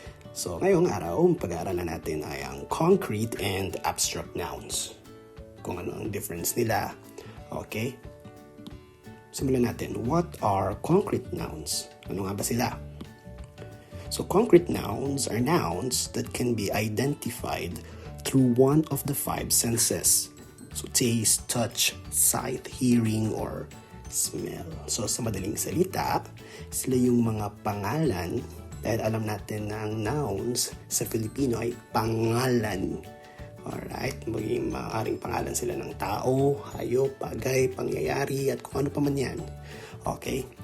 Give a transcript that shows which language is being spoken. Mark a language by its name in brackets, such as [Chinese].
[Filipino] So ngayong araw, pag-aaralan natin ay ang concrete and abstract nouns. Kung ano ang difference nila. Okay? Simulan natin. [English] What are concrete nouns? [Filipino] Ano nga ba sila? [English] So concrete nouns are nouns that can be identified through one of the five senses. So taste, touch, sight, hearing, or smell. [Filipino] So sa madaling salita, sila yung mga pangalan dahil alam natin na ang nouns sa Filipino ay pangalan. Alright? Maging maaaring pangalan sila ng tao, hayop, bagay, pangyayari, at kung ano pa man yan. Okay?